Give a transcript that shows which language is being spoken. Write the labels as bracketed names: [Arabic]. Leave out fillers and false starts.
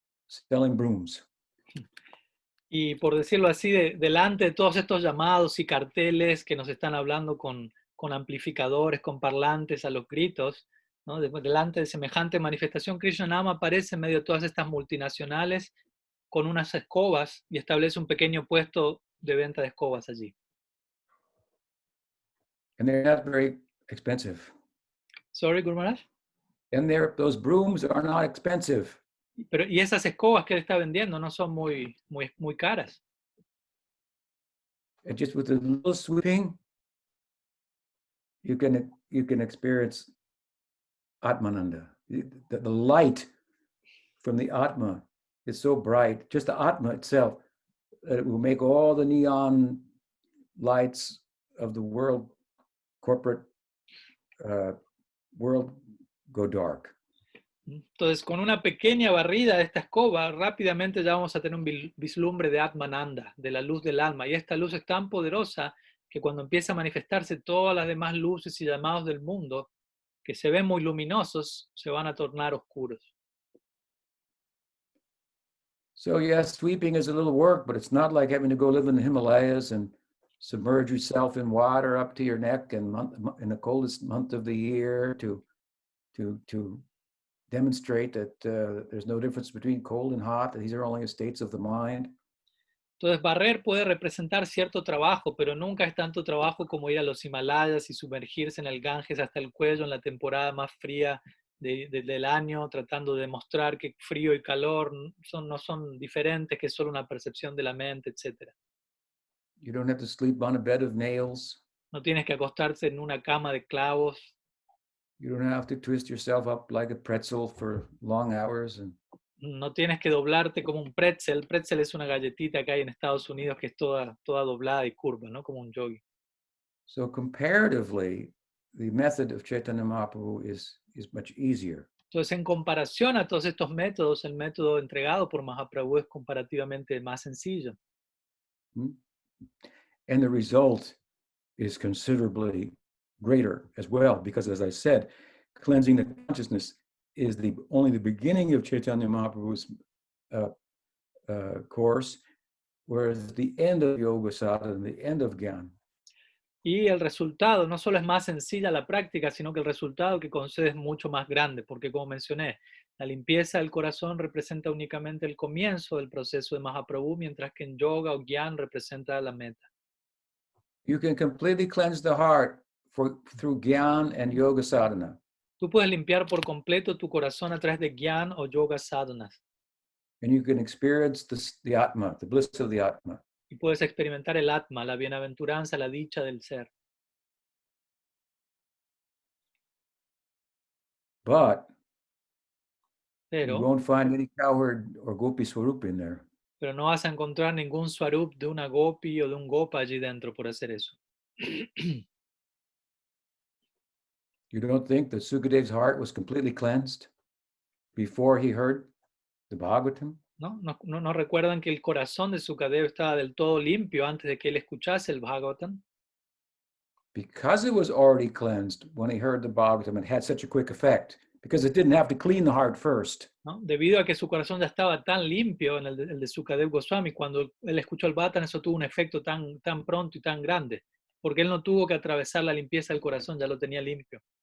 [English] selling brooms. [Spanish] Y por decirlo así, delante de todos estos llamados y carteles que nos están hablando con amplificadores, con parlantes a los gritos, ¿no? Delante de semejante manifestación, Krishna Nama aparece en medio de todas estas multinacionales con unas escobas y establece un pequeño puesto de venta de escobas allí. [English] And they're not very expensive. Sorry, Guru Maharaj. And those brooms are not expensive. [Spanish] Y esas escobas que él está vendiendo no son muy caras. [English] And just with a little sweeping, you can experience Atmananda. The light from the Atma is so bright, just the Atma itself, that it will make all the neon lights of the world, corporate world, go dark. [Spanish] Entonces, con una pequeña barrida de esta escoba, rápidamente ya vamos a tener un vislumbre de Atmananda, de la luz del alma. Y esta luz es tan poderosa que cuando empieza a manifestarse todas las demás luces y llamados del mundo, que se ven muy luminosos, se van a tornar oscuros. [English] So yes, sweeping is a little work, but it's not like having to go live in the Himalayas and submerge yourself in water up to your neck and in the coldest month of the year to demonstrate that there's no difference between cold and hot, that these are only states of the mind. [Spanish] Entonces, barrer puede representar cierto trabajo, pero nunca es tanto trabajo como ir a los Himalayas y sumergirse en el Ganges hasta el cuello en la temporada más fría del año, tratando de demostrar que frío y calor no son diferentes, que es solo una percepción de la mente, etc. [English] You don't have to sleep on a bed of nails. [Spanish] No tienes que acostarse en una cama de clavos. [English] You don't have to twist yourself up like a pretzel for long hours. [Spanish] No tienes que doblarte como un pretzel. Pretzel es una galletita que hay en Estados Unidos que es toda doblada y curva, ¿no? Como un yogi. [English] So comparatively, the method of Chaitanya Mahaprabhu is much easier. [Spanish] Entonces, en comparación a todos estos métodos, el método entregado por Mahaprabhu es comparativamente más sencillo. [English] And the result is considerably greater as well, because as I said, cleansing the consciousness is only the beginning of Chaitanya Mahaprabhu's course, whereas the end of Yoga Sadhana and the end of Gyan. [Spanish] Y el resultado no solo es más sencilla la práctica, sino que el resultado que concede es mucho más grande, porque como mencioné, la limpieza del corazón representa únicamente el comienzo del proceso de Mahaprabhu, mientras que en yoga o Gyan representa la meta. [English] You can completely cleanse the heart through Gyan and Yoga Sadhana. [Spanish] Tú puedes limpiar por completo tu corazón a través de Gyan o Yoga Sadhanas. [English] And you can experience the Atma, the bliss of the Atma. [Spanish] Y puedes experimentar el Atma, la bienaventuranza, la dicha del ser. [English] But [Spanish] Pero, [English] you won't find any cowherd or gopi swarup in there. [Spanish] Pero no vas a encontrar ningún swarup de una gopi o de un gopa allí dentro por hacer eso. [English] You don't think that Sukadev's heart was completely cleansed before he heard the Bhagavatam? [Spanish] ¿No recuerdan que el corazón de Sukadeva estaba del todo limpio antes de que él escuchase el Bhagavatam? [English] Because it was already cleansed when he heard the Bhagavatam, it had such a quick effect, because it didn't have to clean the heart first. [Spanish] ¿No? Debido a que su corazón ya estaba tan limpio en el de Sukadeva Goswami, cuando él escuchó el Bhagavatam, eso tuvo un efecto tan pronto y tan grande, porque él no tuvo que atravesar la limpieza del corazón, ya lo tenía limpio.